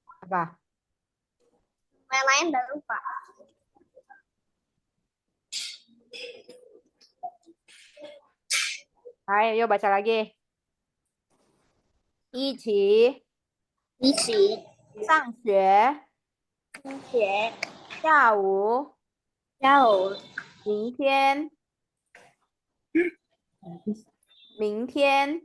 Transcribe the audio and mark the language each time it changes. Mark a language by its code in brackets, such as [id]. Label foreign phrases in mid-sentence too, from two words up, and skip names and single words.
[id] Apa? Yang lain udah lupa. Ayo baca lagi. [zh] 一起一起上学，上学，下午下午明天明天